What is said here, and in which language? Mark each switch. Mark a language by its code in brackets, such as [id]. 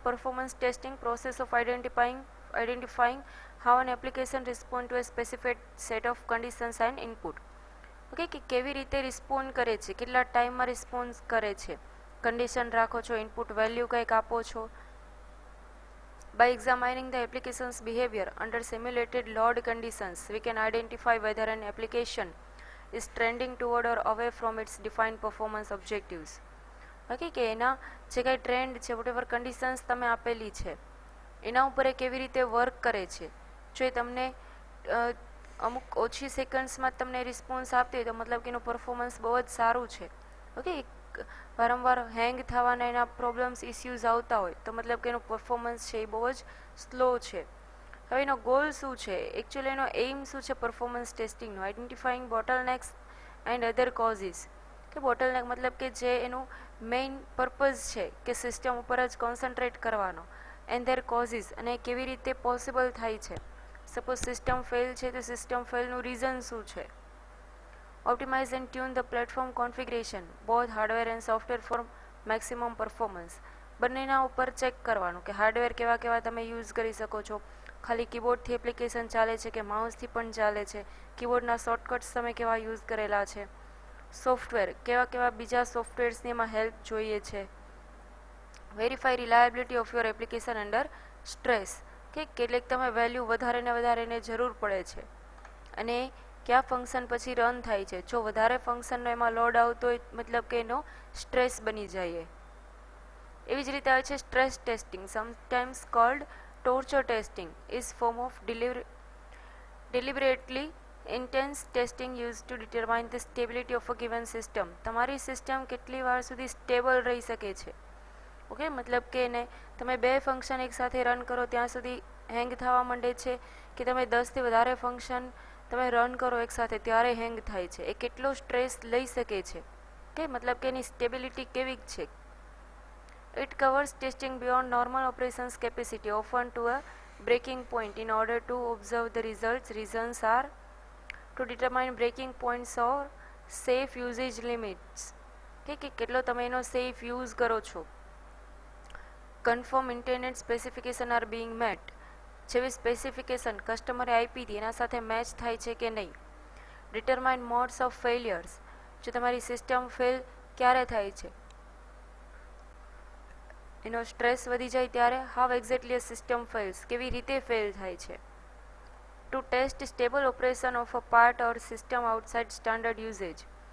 [en] Performance testing, process of identifying how an application respond to a specific set of conditions and input. [gu] Okay, કે કેવી રીતે respond કરે છે, કેટલા ટાઈમમાં રિસ્પોન્સ કરે છે, કન્ડિશન રાખો છો, ઇનપુટ વેલ્યુ કંઈક આપો છો. [en] By examining the application's behavior under simulated load conditions, we can identify whether an application is trending toward or away from its defined performance objectives. [gu] Okay, કે એના જે કાંઈ ટ્રેન્ડ છે, વોટેવર કન્ડિશન્સ તમે આપેલી છે એના ઉપર એ કેવી રીતે વર્ક કરે છે. જો એ તમને અમુક ઓછી સેકન્ડ્સમાં તમને રિસ્પોન્સ આપતી હોય તો મતલબ કે એનું પરફોર્મન્સ બહુ જ સારું છે. ઓકે, વારંવાર હેંગ થવાના એના પ્રોબ્લેમ્સ, ઇસ્યુઝ આવતા હોય તો મતલબ કે એનું પરફોર્મન્સ છે એ બહુ જ સ્લો છે. હવે એનો ગોલ શું છે, એકચ્યુઅલી એનો એઇમ શું છે performance ટેસ્ટિંગનો? [en] Identifying bottlenecks and other causes. [gu] કે બોટલનેક મતલબ કે જે એનું મેઇન પર્પઝ છે કે સિસ્ટમ ઉપર જ કોન્સન્ટ્રેટ કરવાનો, એન્ડ ધેર કોઝિસ, અને કેવી રીતે પોસિબલ થાય છે. સપોઝ સિસ્ટમ ફેલ છે તો સિસ્ટમ ફેલનું રીઝન શું છે. [en] Optimize and tune the platform configuration, both hardware and software for maximum performance. [gu] બંનેના ઉપર ચેક કરવાનું કે હાર્ડવેર કેવા કેવા તમે યુઝ કરી શકો છો, ખાલી કીબોર્ડથી એપ્લિકેશન ચાલે છે કે માઉસથી પણ ચાલે છે, કીબોર્ડના શોર્ટકટ્સ તમે કેવા યુઝ કરેલા છે, સોફ્ટવેર કેવા કેવા બીજા સોફ્ટવેર્સની એમાં હેલ્પ જોઈએ છે. [en] verify reliability of your application under stress, [gu] કે કેટલીક તમે વેલ્યુ વધારે ને વધારેને જરૂર પડે છે અને કયા ફંક્શન પછી રન થાય છે. જો વધારે ફંક્શનનો એમાં લોડ આવતો હોય મતલબ કે એનો સ્ટ્રેસ બની જાય. એવી જ રીતે આવે છે [en] Stress testing, sometimes called torture testing, is form of deliberately intense testing used to determine the stability of a given system. [gu] તમારી સિસ્ટમ કેટલી વાર સુધી સ્ટેબલ રહી શકે છે. ઓકે, મતલબ કે એને તમે 2 ફંક્શન એકસાથે રન કરો ત્યાં સુધી હેંગ થવા માંડે છે કે તમે 10થી વધારે ફંક્શન તમે રન કરો એકસાથે ત્યારે હેંગ થાય છે. એ કેટલો સ્ટ્રેસ લઈ શકે છે કે મતલબ કે એની સ્ટેબિલિટી કેવી છે. [en] It covers testing beyond normal operations capacity, often to a breaking point, in order to observe the results. Reasons are to determine breaking points or safe usage limits. [gu] કે કેટલો તમે એનો સેફ યુઝ કરો છો. [en] Confirm intended specification are being met. [gu] જેવી specification કસ્ટમરે આપી હતી એના સાથે મેચ થાય છે કે નહીં. [en] Determine modes of failures. [gu] જો તમારી સિસ્ટમ ફેલ ક્યારે થાય છે, એનો સ્ટ્રેસ વધી જાય ત્યારે. [en] how exactly a system fails, [gu] કેવી રીતે ફેલ થાય છે. [en] To test stable operation of a part or system outside standard usage.